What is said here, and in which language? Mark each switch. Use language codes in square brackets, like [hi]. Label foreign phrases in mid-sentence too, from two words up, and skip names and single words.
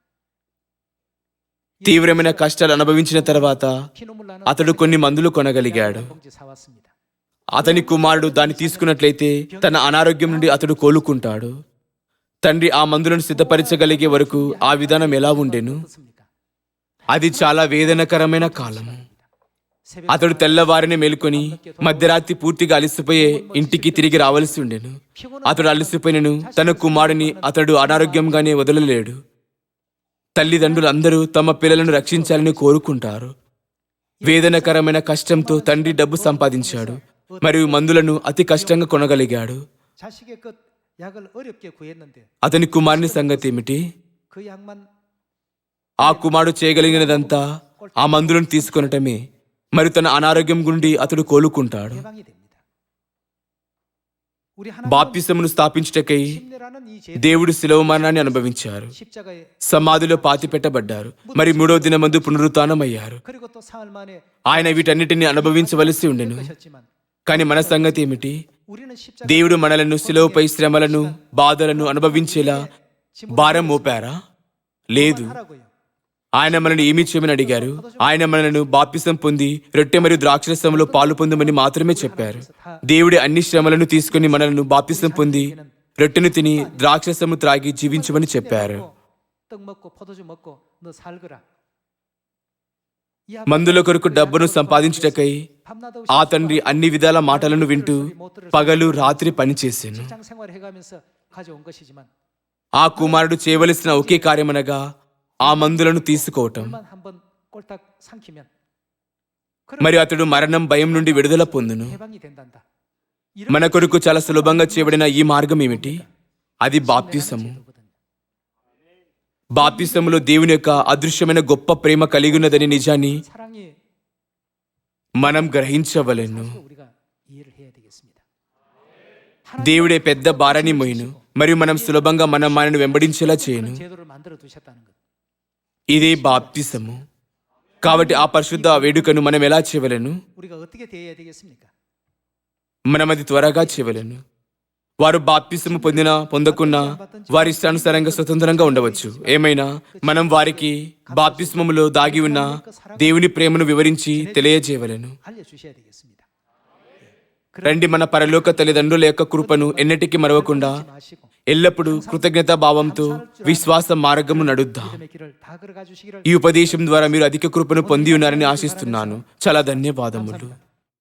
[te] తీవ్రమైన కష్టాలు అనుభవించిన తర్వాత [ko] 피눈물 나는 [te] అతడు కొన్ని మందులు కొనగలిగాడు. [ko] 봉지 사왔습니다. [te] అతని కుమారుడు దాన్ని తీసుకున్నట్లయితే తన అనారోగ్యం నుండి అతడు కోలుకుంటాడు. తండ్రి ఆ మందులను సిద్ధపరచగలిగే వరకు ఆ విధానం ఎలా ఉండెను? [ko] 어떻습니까? [te] అది చాలా వేదనకరమైన కాలం. [ko] 새벽 [te] అతడు తెల్లవారిని మేలుకొని మధ్యరాత్రి పూర్తిగా అలసిపోయే ఇంటికి తిరిగి రావాల్సి ఉండెను. అతడు అలసిపోయినను తన కుమారుని అతడు అనారోగ్యంగానే వదలలేడు. తల్లిదండ్రులందరూ తమ పిల్లలను రక్షించాలని కోరుకుంటారు. వేదనకరమైన కష్టంతో తండ్రి డబ్బు సంపాదించాడు మరియు మందులను అతి కష్టంగా కొనగలిగాడు. [ko] 자식의 그 약을 어렵게 구했는데 [te] అతని కుమారుని సంగతి ఏమిటి? [ko] 그 약만 [te] ఆ కుమారుడు చేయగలిగినదంతా ఆ మందులను తీసుకొనటమే. మరియు తన అనారోగ్యం గుండి అతడు కోలుకుంటాడు. [ko] 예방이 됩니다. 우리 하나님 [te] బాప్తిసమును స్థాపించుటకై [ko] 침례라는 이 제 [te] దేవుడు శిలువ మరణాన్ని అనుభవించారు. [ko] 십자가에 [te] సమాధిలో పాతి పెట్టబడ్డారు. మరి 3వ దినమందు పునరుత్థానమయ్యారు. [ko] 그리고 또 사흘 만에 [te] ఆయన వీటన్నిటిని అనుభవించవలసి ఉండెను. [ko] 하셨지만 [te] కానీ మన సంగతి ఏమిటి? [ko] 우리는 십자가 [te] దేవుడు మనలను శిలువపై శ్రమలను, బాధలను అనుభవించేలా భారం మోపారా? లేదు. [ko] 하라고요. [te] ఆయన మనల్ని ఏమీ చేయమని అడిగారు? ఆయన మనలను బాప్తిసం పొంది రొట్టె మరియు ద్రాక్షరసంలో పాలు పొందమని మాత్రమే చెప్పారు. దేవుడి అన్ని శ్రమలను తీసుకుని మనలను బాప్తిసం పొంది రొట్టెను తిని ద్రాక్షరసము త్రాగి జీవించమని చెప్పారు. [ko] 떡 먹고 포도주 먹고 너 살거라. 이 [te] మందుల కొరకు డబ్బును సంపాదించుటకై [ko] 밤낮 [te] ఆ తండ్రి అన్ని విధాల మాటలను వింటూ పగలు రాత్రి పనిచేసెను. [ko] 직장 생활해가면서 가져온 것이지만 [te] ఆ కుమారుడు చేయవలసిన ఒకే కార్యమనగా ఆ మందులను తీసుకోవటం. [ko] 물만 한번 꼴딱 삼키면 [te] మరి అతడు మరణం భయం నుండి విడుదల పొందును. [ko] 해방이 된단다. [te] మన కొరకు చాలా సులభంగా చేయబడిన ఈ మార్గం ఏమిటి? అది బాప్తిసము. బాప్తిసములో దేవుని యొక్క అదృశ్యమైన గొప్ప ప్రేమ కలిగి ఉన్నదని నిజాన్ని [ko] 사랑이 [te] మనం గ్రహించవలెను. [ko] 우리가 이해를 해야 되겠습니다. [te] దేవుడే పెద్ద భారాన్ని మోయును మరియు మనం సులభంగా మనను వెంబడించేలా చేయను. [ko] 제도를 만들어 두셨다는 것. [te] ఇదే బాప్తిసము. కాబట్టి ఆ పరిశుద్ధ వేడుకను మనం ఎలా చేయవలెను? [ko] 우리가 어떻게 대해야 되겠습니까? [te] మనం అది త్వరగా చేయవలెను. వారు బాప్తిసము పొందకున్నా వారి ఇష్టానుసారంగా స్వతంత్రంగా ఉండవచ్చు. ఏమైనా మనం వారికి బాప్తిస్మములో దాగి ఉన్న దేవుని ప్రేమను వివరించి తెలియజేయవలెను. [ko] 알려주셔야 되겠습니다. [te] రండి, మన పరలోక తల్లిదండ్రుల యొక్క కృపను ఎన్నటికీ మరవకుండా [ko] 마시고 [te] ఎల్లప్పుడూ కృతజ్ఞతా భావంతో విశ్వాస మార్గము నడుద్దాం. [ko] 믿음의 길을 다 걸어가 주시기를 [te] ఈ ఉపదేశం ద్వారా మీరు అధిక కృపను పొంది ఉన్నారని ఆశిస్తున్నాను. చాలా ధన్యవాదములు.